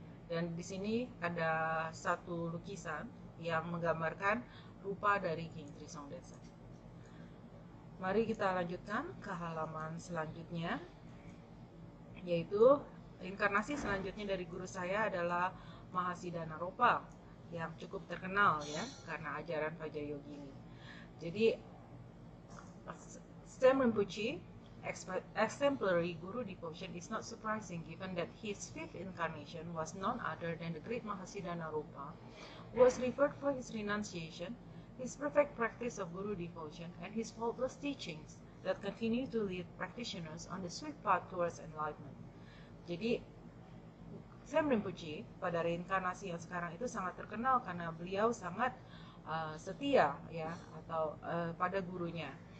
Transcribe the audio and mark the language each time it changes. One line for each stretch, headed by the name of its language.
Indonesian: Dan di sini ada satu lukisan yang menggambarkan rupa dari King Trisong Detsen. Mari kita lanjutkan ke halaman selanjutnya, yaitu reinkarnasi selanjutnya dari guru saya adalah Mahasiddhana Ropa yang cukup terkenal ya karena ajaran Vajrayogini.
English: Jadi Stem Rinpoche exemplary Guru devotion is not surprising given that his 5th incarnation was none other than the great Mahasiddhana Ropa, who was revered for his renunciation, his perfect practice of Guru devotion, and his faultless teachings that continue to lead practitioners on the swift path towards enlightenment.
Indonesian: Jadi Stem Rinpoche pada reinkarnasi yang sekarang itu sangat terkenal karena beliau sangat setia ya atau pada gurunya.